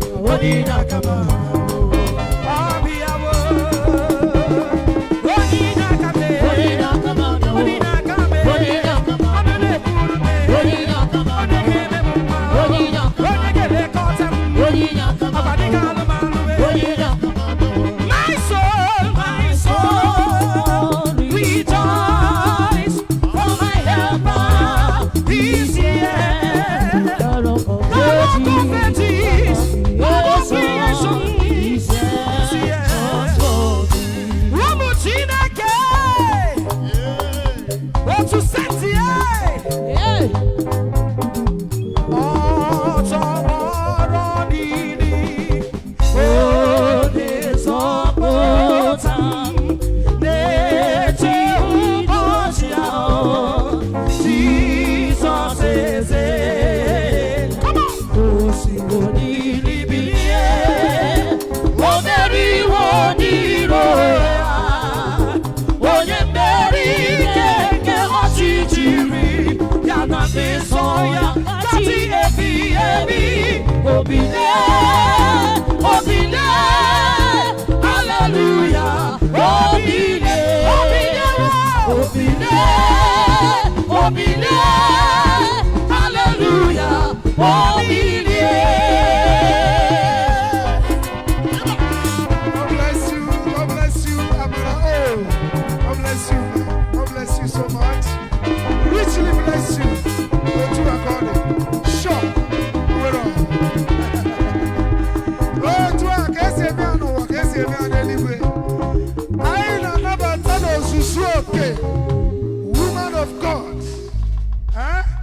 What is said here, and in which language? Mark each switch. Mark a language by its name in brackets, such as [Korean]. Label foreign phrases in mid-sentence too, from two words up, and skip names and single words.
[Igbo] Onye inye aka m ahụ. Ọ bịawo. Onye inye aka m. Onye inye aka m. Ọ nọ na-ekwuru m. Ọ na-eme m mma. Onye ga-elekọta m. Ọkwa dịka anụmanụ. [English] My soul, my soul, rejoice, for my helper is here. The rock of ages, God of creation is here. [Igbo] Ụmụ Chineke, otu senti, eh. Ọ tọgbọrọ n'ili, ọ na-ezọpụta m, na-eche ụbọchị ahụ, Jizọs eze. [English] Come on. [Igbo] O sigo n'ili bilie, o meriwo n'iro ya. Onye mmeri ike nke ọchịchịrị ya na ndị nsọ ya, dati ebi ebi. Obile, obile, hallelujah. Obile, obile, obile, hallelujah. Obile. [English] God bless you, God bless you, Amara. Oh, God bless you, man. God bless you so much. Richly bless you. [Igbo] Otu Akode. Sure. Wero. Otu a ka esi eme ya n'ụwa, ka esi eme ya n'eluigwe. Anyị na-anabata n'ozuzu oke. [English] Woman of God. Eh?